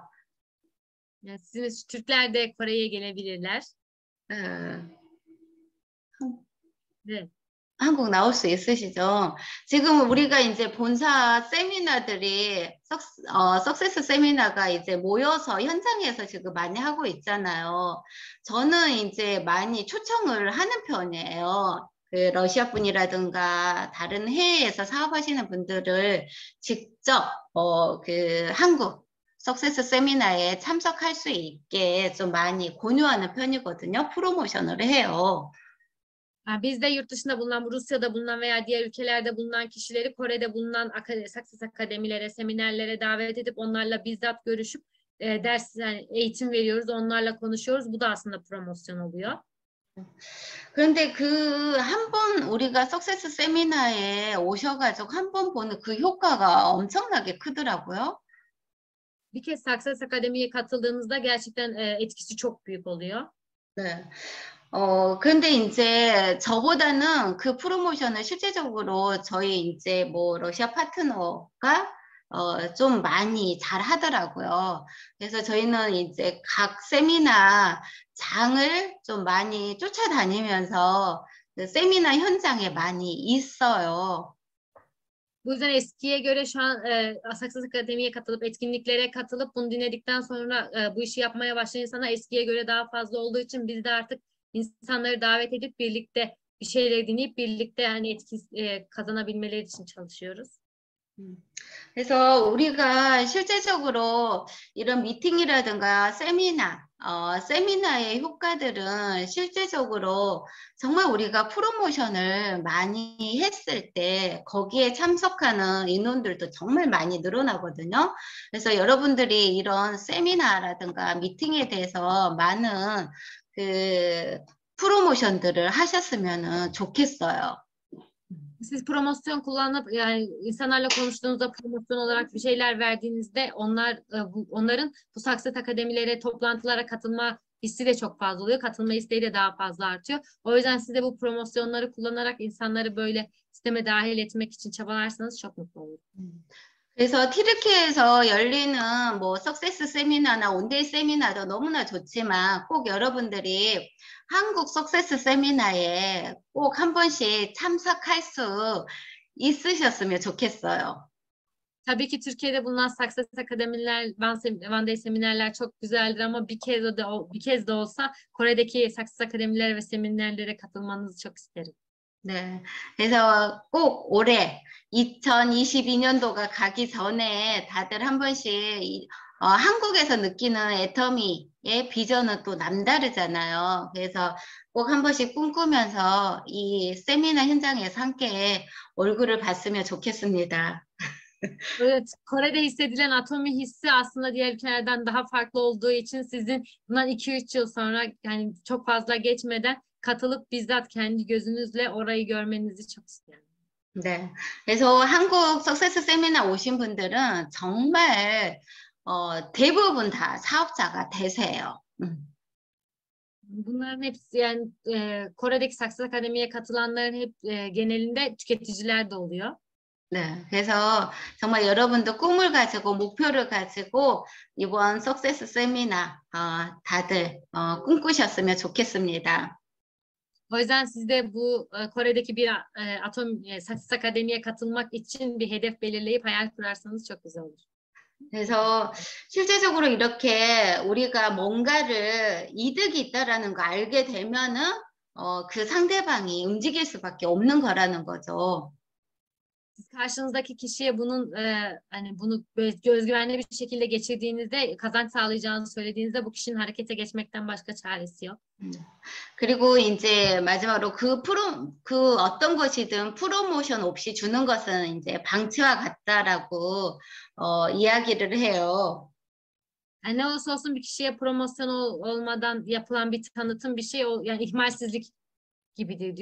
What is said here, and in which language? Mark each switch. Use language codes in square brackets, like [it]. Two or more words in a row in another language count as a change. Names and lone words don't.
[tr] Yani sizin Türkler de Kore'ye gelebilirler. [ko] 네. 한국 나올 수 있으시죠? 지금 우리가 이제 본사 세미나들이 석세스 세미나가 이제 모여서 현장에서 지금 많이 하고 있잖아요. 저는 이제 많이 초청을 하는 편이에요. 그 러시아 분이라든가 다른 해외에서 사업하시는 분들을 직접 그 한국 석세스 세미나에 참석할 수 있게 좀 많이 권유하는 편이거든요. 프로모션을 해요. [tr] Biz de yurt dışında bulunan, Rusya'da bulunan veya diğer ülkelerde bulunan kişileri Kore'de bulunan Success akademilere, seminerlere davet edip onlarla bizzat görüşüp ders, yani eğitim veriyoruz, onlarla konuşuyoruz. Bu da aslında promosyon oluyor. [ko] 그런데 그 한 번 우리가 석세스 세미나에 오셔가지고 한 번 보는 그 효과가 엄청나게 크더라고요. [tr] Bir kez Success Akademi'ye katıldığınızda gerçekten etkisi çok büyük oluyor. [ko] 네. 근데 이제 저보다는 그 프로모션을 실제적으로 저희 이제 뭐 러시아 파트너가 좀 많이 잘 하더라고요. 그래서 저희는 이제 각 세미나 장을 좀 많이 쫓아다니면서 그 세미나 현장에 많이 있어요. [tr] Bu yüzden eskiye göre şu an Success Akademi'ye katılıp, etkinliklere katılıp bunu dinledikten sonra bu işi yapmaya başlayan insanlar eskiye göre daha fazla olduğu için biz de artık insanları davet edip birlikte bir şeyleri dinleyip birlikte yani etki kazanabilmeleri için çalışıyoruz. [ko] 그래서 우리가 실제적으로 이런 미팅이라든가 세미나의 효과들은 실제적으로 정말 우리가 프로모션을 많이 했을 때 거기에 참석하는 인원들도 정말 많이 늘어나거든요. 그래서 여러분들이 이런 세미나라든가 미팅에 대해서 많은 그 프로모션들을 하셨으면 좋겠어요. [tr] Siz promosyon kullanıp yani insanlarla konuştuğunuzda promosyon olarak bir şeyler verdiğinizde onların bu Success akademilere, toplantılara katılma hissi de çok fazla oluyor. Katılma isteği de daha fazla artıyor. O yüzden siz de bu promosyonları kullanarak insanları böyle sisteme dahil etmek için çabalarsanız çok mutlu olurum. [ko] 그래서 티르키에서 열리는 뭐 석세스 세미나나 온데이 세미나도 너무나 좋지만 꼭 여러분들이 한국 석세스 세미나에 꼭 한 번씩 참석할 수 있으셨으면 좋겠어요. [tr] Tabii ki Türkiye'de bulunan Success akademiler, One Day seminerler çok güzeldir ama bir kez de olsa Kore'deki Success akademilere ve seminerlere katılmanızı çok isterim. [ko] 네, 그래서 꼭 올해 2022년도가 가기 전에 다들 한 번씩 한국에서 느끼는 애터미의 비전은 또 남다르잖아요. 그래서 꼭 한 번씩 꿈꾸면서 이 세미나 현장에서 함께 얼굴을 봤으면 좋겠습니다. [tr] Evet, Kore'de hissedilen atomi hissi aslında diğer ülkelerden daha farklı olduğu için sizin bundan 2-3 yıl sonra yani çok fazla geçmeden katılıp bizzat kendi gözünüzle orayı görmenizi çok isterim. [ko] 네, 그래서 한국 석세스 세미나 오신 분들은 정말 대부분 다 사업자가 되세요. [tr] Bunların hepsi yani Kore'deki Success Akademi'ye katılanların hep genelinde tüketiciler de oluyor. [ko] 네, 그래서 정말 여러분도 꿈을 가지고 목표를 가지고 이번 석세스 세미나 다들 꿈꾸셨으면 좋겠습니다. [tr] O yüzden siz de bu Kore'deki bir Success Akademi'ye katılmak için bir hedef belirleyip hayal kurarsanız çok güzel olur. [ko] 그래서 실제적으로 이렇게 우리가 뭔가를 이득이 있다라는 거 알게 되면은 그 상대방이 움직일 수밖에 없는 거라는 거죠. [tr] Siz karşınızdaki kişiye bunun hani bunu özgüvenli bir şekilde geçirdiğinizde kazanç sağlayacağını söylediğinizde bu kişinin harekete geçmekten başka çaresi yok. [ko] 그리고 이제 마지막으로 그 어떤 것이든 프로모션 없이 주는 것은 이제 방치와 같다라고 이야기를 해요. [tr] Yani ne olursa olsun bir kişiye promosyon olmadan yapılan bir tanıtım bir şey yani ihmalsizlik gibidir diyor.